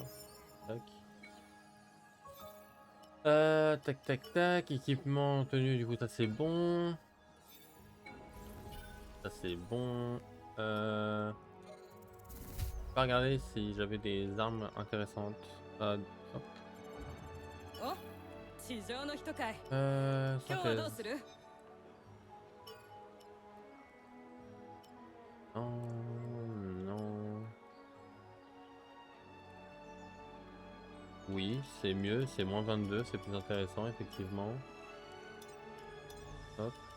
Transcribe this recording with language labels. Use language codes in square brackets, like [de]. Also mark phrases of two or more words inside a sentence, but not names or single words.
[fr] Tac. Tac tac tac. Équipement, tenue, du coup ça c'est bon. Ça c'est bon. Pas regarder si j'avais des armes intéressantes. Hop. [ja] お地上の人かい [fr] Euh, [ja] 今日はどう [fr] synthèse. [ja] する [fr] Non, non. Oui, c'est mieux, c'est moins 22, c'est plus intéressant effectivement. Hop.